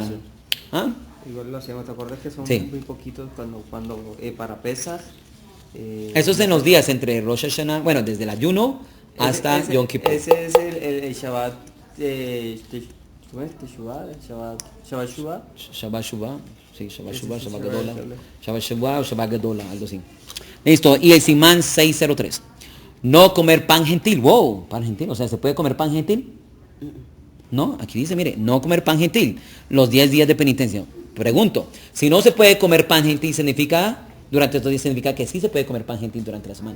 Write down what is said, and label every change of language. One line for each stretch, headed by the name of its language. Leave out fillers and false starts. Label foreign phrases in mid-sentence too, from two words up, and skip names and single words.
Spanish: ¿Ah? Igual lo hacíamos, ¿te acuerdas que son Sí. muy poquitos cuando para pesas? Eso es en los días entre Rosh Hashanah, bueno, desde el ayuno hasta Yom Kippur. Ese es el Shabbat, ¿cómo es? Shabbat Shuvah. Shabbat Shuvah, sí, Shabbat Ese Shuvah, sí, Shabbat Shabbat Gadola, Gadola. Shabbat Shuvah o Shabbat Gadola, algo así. Listo, y el Simán 603. No comer pan gentil. Wow, pan gentil, o sea, ¿se puede comer pan gentil? No, aquí dice, mire, no comer pan gentil los 10 días de penitencia. Pregunto, si no se puede comer pan gentil, durante estos días significa que sí se puede comer pan gentil durante la semana.